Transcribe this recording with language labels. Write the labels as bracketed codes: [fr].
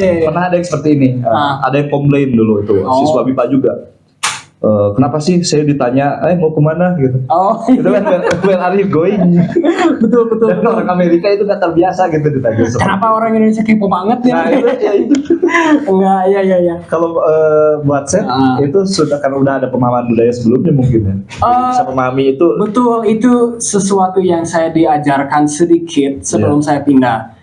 [id] Pernah ada yang seperti ini, ada yang komplain dulu itu siswa BIPA juga. Kenapa sih saya ditanya, mau kemana gitu? Itu kan [en] where are you going? [id] betul. Dan orang Amerika itu nggak terbiasa gitu ditanya. Kenapa orang Indonesia kepo banget ya? Nah itu. Enggak, ya. Kalau buat saya itu sudah kan udah ada pemahaman budaya sebelumnya mungkin ya. Bisa memahami itu. Betul, itu sesuatu yang saya diajarkan sedikit sebelum saya pindah.